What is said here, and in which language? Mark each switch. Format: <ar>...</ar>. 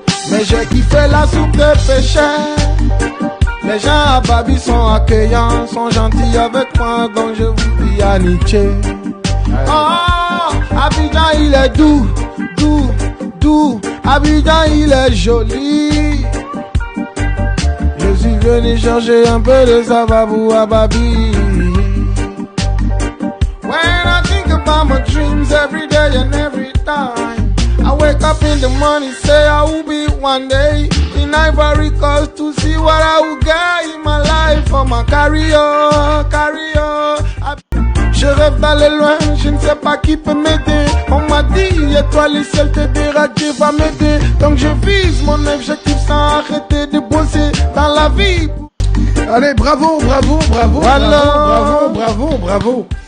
<fr>Mais j'ai kiffé la soupe de pêche. Les gens à Babi sont accueillants, sont gentils avec moi, donc je vous dis amitié. Oh, Abidjan il est doux, doux, doux. Abidjan il est joli. Je suis venu chercher un peu de savabou à Babi.</fr> <en>When I think about my dreams every day and every time, I wake up in the morning, say I will be one day in Ivory Coast to see what I will get in my life for my career, career.</en> <fr>Je rêve d'aller loin, je ne sais pas qui peut m'aider. On m'a dit, étoile, ciel t'aidera, Dieu va m'aider. Donc je vise mon objectif sans arrêter de bosser dans la vie. Allez, bravo, bravo, bravo, Voilà. bravo, bravo, bravo.</fr>